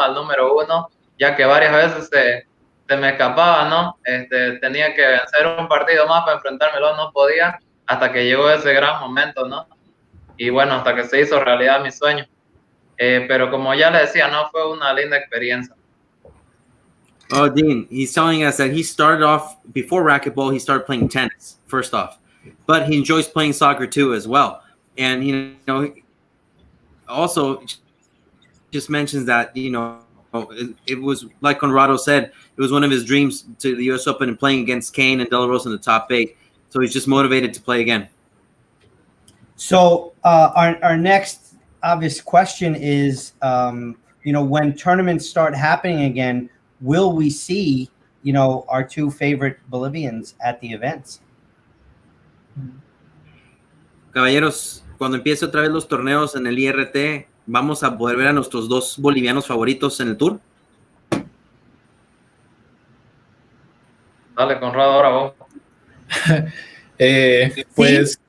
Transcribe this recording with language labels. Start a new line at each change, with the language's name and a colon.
Spanish: Al número 1, ya que varias veces se me escapaba, ¿no? Tenía que vencer un partido más para enfrentármelo, no podía, hasta que llegó ese gran momento, ¿no? Y bueno, hasta que se hizo realidad mi sueño. Pero como ya le decía, no fue una linda experiencia.
English: Oh, Dean, he's telling us that he started off, before racquetball, he started playing tennis, first off. But he enjoys playing soccer too as well. And, also just mentions that, it was, like Conrado said, it was one of his dreams to the U.S. Open and playing against Kane and De La Rosa in the top 8. So he's just motivated to play again. So our next obvious question is, when tournaments start happening again, will we see, our two favorite Bolivians at the events?
Spanish: Caballeros, cuando empiece otra vez los torneos en el IRT, ¿vamos a poder ver a nuestros dos bolivianos favoritos en el tour? Dale, Conrado, ahora vos. Pues